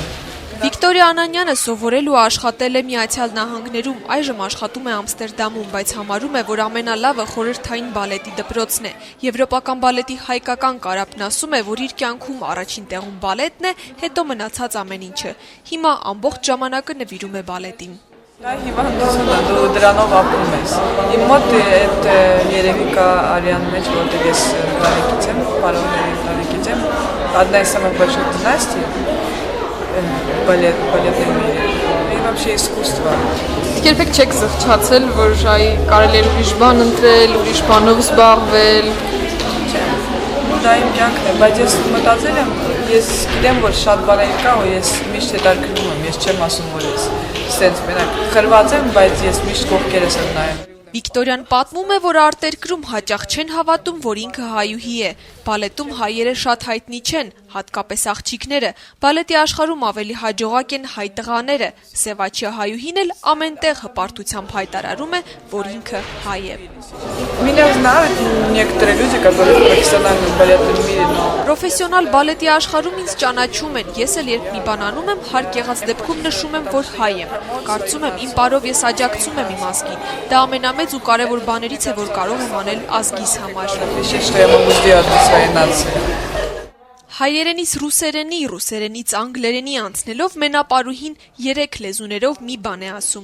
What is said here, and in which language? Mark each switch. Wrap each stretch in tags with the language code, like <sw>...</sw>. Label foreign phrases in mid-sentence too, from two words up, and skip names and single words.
<hy>Վիկտորիա Անանյանը սովորել ու աշխատել է Միացյալ Նահանգներում, այժմ աշխատում է Ամստերդամում, բայց համարում է, որ ամենալավը խորհրդային բալետի դպրոցն է։ Եվրոպական բալետի հայկական կարապն ասում է, որ իր կյանքում առաջին տեղում բալետն է, հետո մնացած ամեն ինչը։ Հիմա ամբողջ ժամանակը նվիրում է բալետին։ Դա հիվանդություն է, դու դրանով ապրում ես։ Իմ մոտ այդ երևի կա արյան մեջ, որտեղ ես բարեկից եմ, պարոնների բարեկից եմ,</hy> <ru>одна из самых больших династий բալետների и вообще искусство։</ru> <hy>Երբեք չեք զղջացել, որ կարելի է ուրիշ բան ընտրել, ուրիշ բանով զբաղվել։ Դա իմ կյանքն է, բայց ես մտածել եմ, ես գիտեմ, որ շատ բաներ կա, ու ես միշտ հետաքրքրվում եմ, ես չեմ ասում, որ ես սենց մենակ խրված եմ, բայց ես միշտ կողքերս եմ նայում։ Վիկտորիան պատմում է, որ արտերկրում հաճախ չեն հավատում, որ ինքը հայուհի է։ Բալետում հայերը շատ հայտնի չեն, հատկապես աղջիկները։ Բալետի աշխարհում ավելի հաջողակ են հայ տղաները։ Սևաչյա հայուհին էլ ամենտեղ հպարտությամբ հայտարարում է, որ ինքը հայ է։</hy> <ru>Меня знают некоторые люди, которые в профессиональном балетном мире, но</ru> <hy>Պրոֆեսիոնալ բալետի աշխարհում ինձ ճանաչում են։ Ես էլ երբ մի բան անում եմ, հարկ եղած դեպքում նշում եմ, որ հայ եմ։ Կարծում եմ, իմ պարով ես աջակցում եմ իմ ազգին։ Դա ամենամեծ ու կարևոր բաներից է, որ կարող եմ անել ազգիս համար։ Հայերենից ռուսերենի, ռուսերենից անգլերենի անցնելով մենապարուհին 3 լեզուներով մի բան է ասում.</hy>